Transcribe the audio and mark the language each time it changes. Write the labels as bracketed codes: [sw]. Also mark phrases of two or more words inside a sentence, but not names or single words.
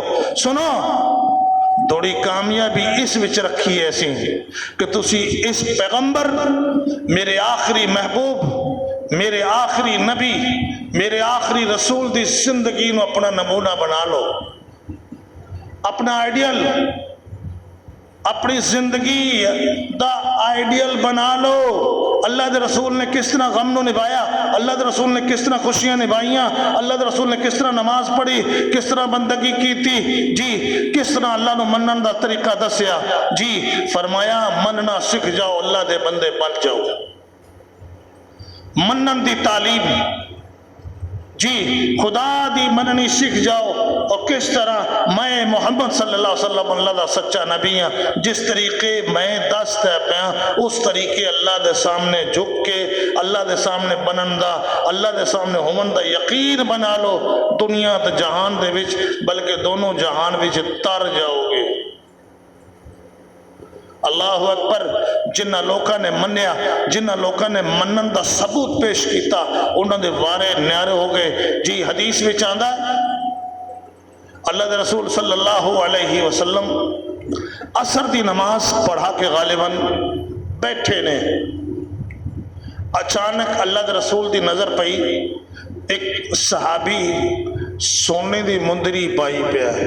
[pa] سنو تھوڑی کامیابی اس وچ رکھی ہے ایسی کہ تسی اس پیغمبر میرے آخری محبوب، میرے آخری نبی، میرے آخری رسول دی زندگی نو اپنا نمونہ بنا لو، اپنا آئیڈیل، اپنی زندگی دا آئیڈیل بنا لو. اللہ دے رسول نے کس طرح غم نو نبھایا، اللہ دے رسول نے کس طرح خوشیاں نبھائیاں، اللہ دے رسول نے کس طرح نماز پڑھی، کس طرح بندگی کی تھی جی، کس طرح اللہ نو منن دا طریقہ دسیا جی. فرمایا مننا سکھ جاؤ، اللہ دے بندے بن جاؤ. منن دی تعلیم جی، خدا دی مننی سیکھ جاؤ. اور کس طرح میں محمد [ar] صلی اللہ علیہ وسلم [pa] اللہ دا سچا نبی ہاں، جس طریقے میں دست ہے پیا اس طریقے اللہ دے سامنے جھک کے اللہ دے سامنے بنن دا، اللہ دے سامنے ہومن دا یقین بنا لو. دنیا تے جہان دے وچ بلکہ دونوں جہان وچ تر جاؤ گے. [ar] اللہ اکبر. [pa] جنہ لوکاں نے منیا، جنہ لوکاں نے منن دا ثبوت پیش کیتا انہوں دے وارے نیارے ہو گئے جی. حدیث وچ آندا اللہ دے رسول [ar] صلی اللہ علیہ وسلم [pa] عصر دی نماز پڑھا کے غالباً بیٹھے نے، اچانک اللہ دے رسول دی نظر پئی ایک صحابی سونے دی مندری پائی پیا ہے.